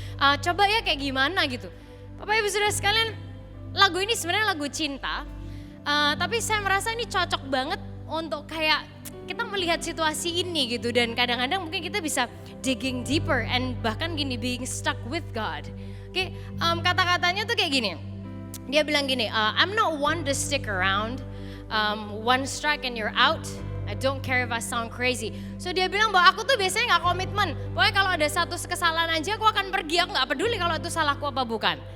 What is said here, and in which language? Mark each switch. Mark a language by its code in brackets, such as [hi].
[id] Coba ya kayak gimana gitu. Bapak Ibu Saudara sekalian, lagu ini sebenarnya lagu cinta, tapi saya merasa ini cocok banget untuk kayak kita melihat situasi ini gitu, dan kadang-kadang mungkin kita bisa [en] digging deeper and [id] bahkan gini, [en] being stuck with God. [id] Oke, kata-katanya tuh kayak gini. Dia bilang gini, [en] I'm not one to stick around. One strike and you're out. I don't care if I sound crazy. [id] So dia bilang bahwa aku tuh biasanya gak komitmen. Pokoknya kalau ada satu kesalahan aja aku akan pergi. Aku gak peduli kalau itu salahku apa bukan.